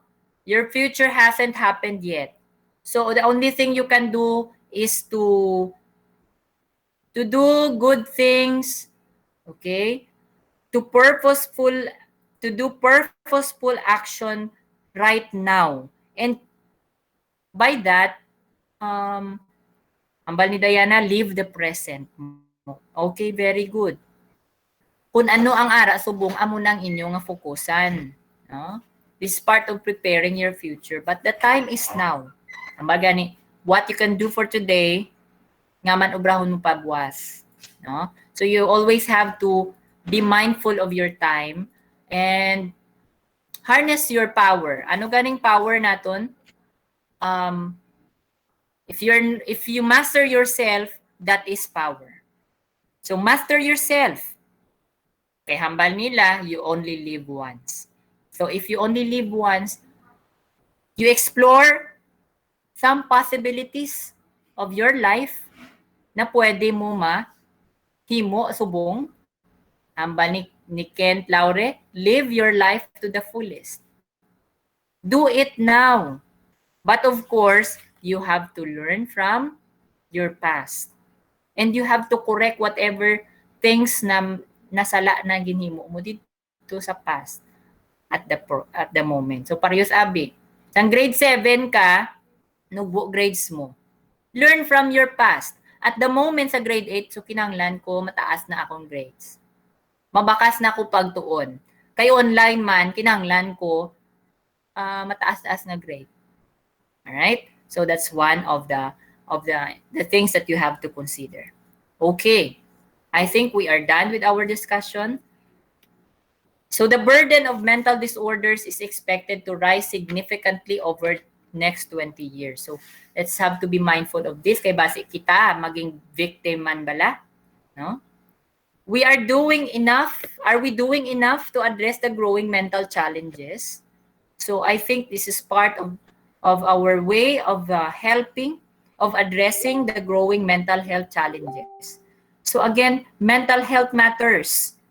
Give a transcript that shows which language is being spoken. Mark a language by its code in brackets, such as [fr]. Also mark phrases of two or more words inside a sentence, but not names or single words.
[en] Your future hasn't happened yet. So the only thing you can do is to do good things, okay? to purposeful to do purposeful action right now. And by that, [hil] ambal ni Diana, [en] live the present mo. Okay, very good. [hil] Kung ano ang ara subong amo nang inyo nga fokusan, no? [en] This is part of preparing your future, but the time is now. [hil] Ambal gani, [en] what you can do for today [hil] nga man obrahon mo pagwas, no? [en] So you always have to be mindful of your time and harness your power. [hil] Ano ganing power naton? [en] If you master yourself, that is power. So master yourself. [hil] Kay hambal nila, [en] you only live once. So if you only live once, you explore some possibilities of your life [hil] na pwede mo himo subong. Hambal ni Kent Laure, [en] live your life to the fullest. Do it now. But of course, you have to learn from your past. And you have to correct whatever things [hil] na nasala na ginhimo mo dito sa [en] past at the moment. [hil] So parehas abi, sang grade 7 ka, nugbo grades mo. [en] Learn from your past. At the moment sa grade 8, so [hil] kinanglan ko mataas na akong [en] grades. [hil] Mabakas na ko pagtuon. Kay online man, kinanglan ko mataas-taas na grade. [en] Alright? So that's one of the things that you have to consider. Okay. I think we are done with our discussion. So the burden of mental disorders is expected to rise significantly over next 20 years. So let's have to be mindful of this. [hil] Kay base kita maging victim man bala, no? [en] We are doing enough. Are we doing enough to address the growing mental challenges? So I think this is part of our way of helping, of addressing the growing mental health challenges. So again, mental health matters.